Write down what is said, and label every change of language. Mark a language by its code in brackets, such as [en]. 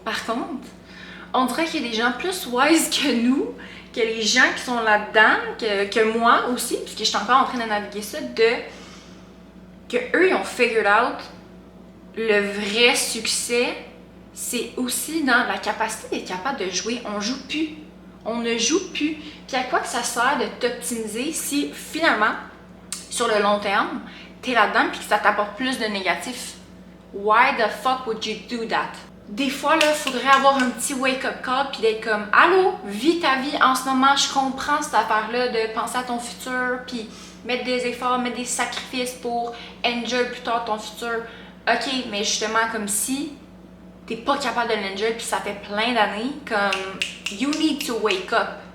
[fr] Par contre, on dirait qu'il y a des gens plus wise que nous, que les gens qui sont là-dedans, que moi aussi, puisque je suis encore en train de naviguer ça, que eux, ils ont figured out le vrai succès, c'est aussi dans la capacité d'être capable de jouer. On joue plus. On ne joue plus. Puis à quoi que ça sert de t'optimiser si finalement, sur le long terme, t'es là-dedans puis que ça t'apporte plus de négatifs? [en] Why the fuck would you do that? [fr] Des fois, là, il faudrait avoir un petit wake-up call puis d'être comme « Allô, vis ta vie en ce moment, je comprends cette affaire-là de penser à ton futur puis mettre des efforts, mettre des sacrifices pour enjoy plus tard ton futur. OK, mais justement, comme si t'es pas capable de l'enjoy puis ça fait plein d'années, comme [en] you need to wake up.